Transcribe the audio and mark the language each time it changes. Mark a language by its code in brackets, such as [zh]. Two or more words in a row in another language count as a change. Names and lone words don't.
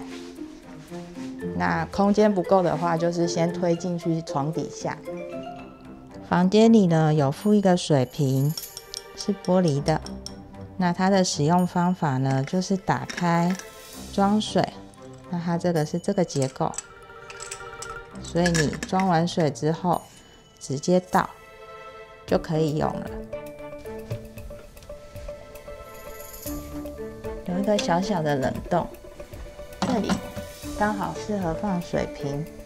[zh] 那空間不夠的話，就是先推進去床底下。房間裡呢有附一個水瓶，是玻璃的。那它的使用方法呢，就是打開裝水。那它這個是這個結構，所以你裝完水之後直接倒就可以用了。有一個小小的冷洞，這裡剛好適合放水瓶。